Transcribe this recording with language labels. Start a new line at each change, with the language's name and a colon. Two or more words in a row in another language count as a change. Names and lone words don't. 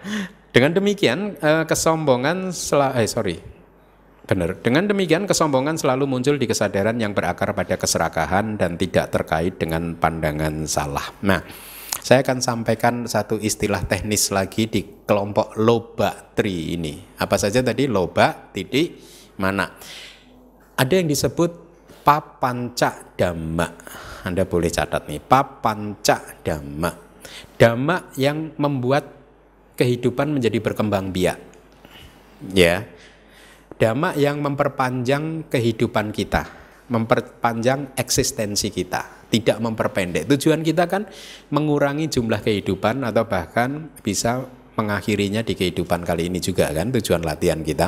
Indonesian: Dengan demikian kesombongan Dengan demikian kesombongan selalu muncul di kesadaran yang berakar pada keserakahan dan tidak terkait dengan pandangan salah. Nah, saya akan sampaikan satu istilah teknis lagi di kelompok
Pali: loba tri
Indonesian: ini. Apa saja tadi?
Pali: Loba, titik, mana.
Indonesian: Ada yang disebut
Pali: papanca dhamma.
Indonesian: Anda boleh catat nih,
Pali: papanca dhamma.
Indonesian: Dhamma yang membuat kehidupan menjadi berkembang biak. Ya. Dhamma yang memperpanjang kehidupan kita, memperpanjang eksistensi kita, tidak memperpendek. Tujuan kita kan mengurangi jumlah kehidupan atau bahkan bisa mengakhirinya di kehidupan kali ini juga kan tujuan latihan kita.